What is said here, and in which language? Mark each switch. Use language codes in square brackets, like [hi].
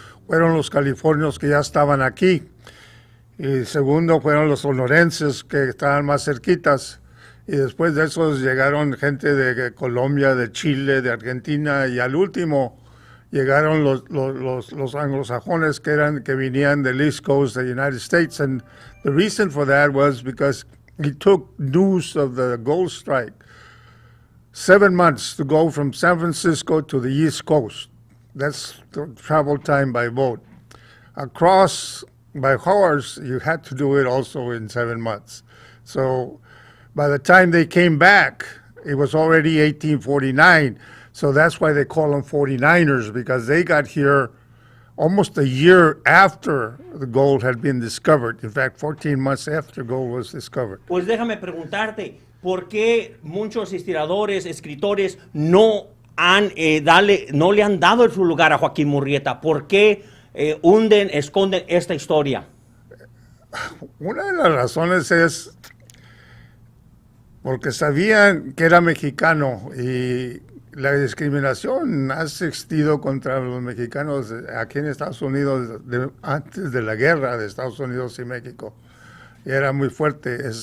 [es] Fueron los californios que ya estaban aquí. Y segundo fueron los sonorenses que estaban más cerquitas. Y después de esos llegaron gente de Colombia, de Chile, de Argentina. Y al último llegaron los anglosajones que venían del [en] East Coast of the United States. And the reason for that was because he took news of the gold strike 7 months to go from San Francisco to the East Coast. That's the travel time by boat. Across by horse, you had to do it also in 7 months. So by the time they came back, it was already 1849. So that's why they call them 49ers, because they got here almost a year after the gold had been discovered. In fact, 14 months after gold was discovered. [es] Pues déjame preguntarte, ¿por qué muchos historiadores, escritores no le han dado su lugar a Joaquin Murrieta? ¿Por qué esconden esta historia? Una de las razones es porque sabían que era mexicano y la discriminación ha existido contra los mexicanos aquí en Estados Unidos antes de la guerra de Estados Unidos y México. Y era muy fuerte.